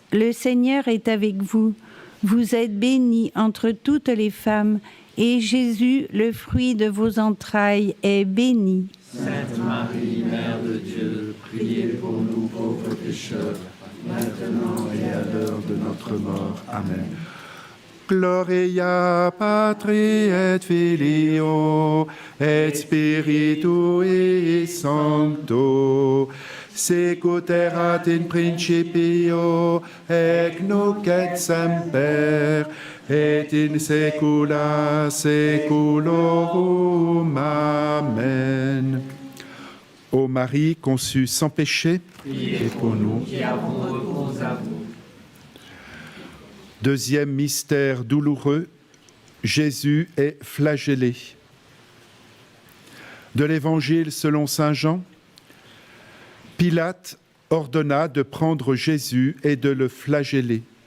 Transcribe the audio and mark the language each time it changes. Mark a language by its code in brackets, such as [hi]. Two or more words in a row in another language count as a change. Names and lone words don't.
[fr] Le Seigneur est avec vous. Vous êtes bénie entre toutes les femmes, et Jésus, le fruit de vos entrailles, est béni. Sainte Marie, Mère de Dieu, priez pour nous pauvres pécheurs, maintenant et à l'heure de notre mort. Amen. [la] Gloria Patri et Filio et Spiritui Sancto, secuterat in principio et nunc et semper et in saecula saeculorum. Amen. [fr] Ô Marie conçue sans péché, Priez pour nous qui avons recours à vous. Deuxième mystère douloureux, Jésus est flagellé. De l'Évangile selon saint Jean, Pilate ordonna de prendre Jésus et de le flageller.